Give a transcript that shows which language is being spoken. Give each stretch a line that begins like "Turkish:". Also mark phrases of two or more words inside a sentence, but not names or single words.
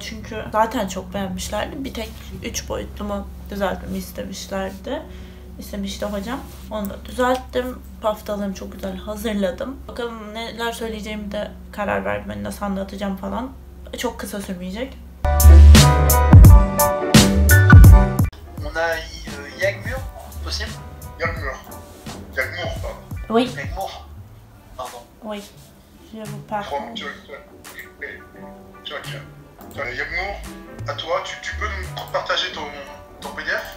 Turkish: Çünkü zaten çok beğenmişlerdi. Bir tek 3 boyutlumu düzeltmemi istemişti hocam. Onu da düzelttim. Paftalarımı çok güzel hazırladım. Bakalım neler söyleyeceğimi de karar verdim. Hani nasıl anlatacağım falan. Çok kısa sürmeyecek.
French: On a Yagmur, possible? Yagmur, pardon. Oui. Yagmur, pardon. Oui. Je vous parle. Yagmur, à toi, tu peux nous partager ton PDF?